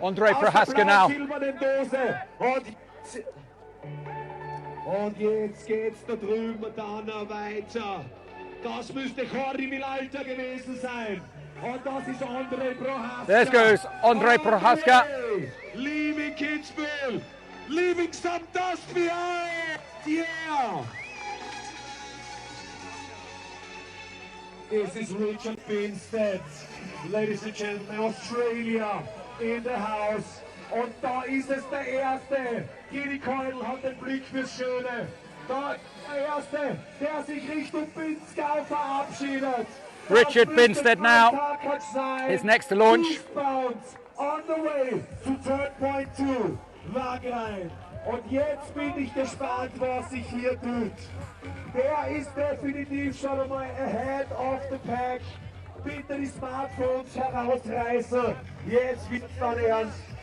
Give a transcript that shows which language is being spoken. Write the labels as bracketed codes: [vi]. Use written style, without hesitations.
[en] Andrej Prohaska now. Dose. [de] Und jetzt geht's da drüben dann weiter. Das müsste Jordi Vilalta gewesen sein. Und das ist Andrej Prohaska. [en] There goes Andrej Prohaska. Leaving Kitzbühel. Leaving some dust behind. Yeah. This is Richard Binstead. Ladies and gentlemen, Australia in the house. [de] Und da ist es der Erste. Gini Keudel hat den Blick fürs Schöne. Da ist der Erste, der sich Richtung Pinzgau verabschiedet. [en] Richard Binstead now is next to launch. On the way to turnpoint 2, Wagrain. [de] Und jetzt bin ich gespannt, was sich hier tut. Der ist definitiv schon einmal [en] ahead of the pack. [de] Bitte die Smartphones herausreißen. Jetzt wird es dann ernst.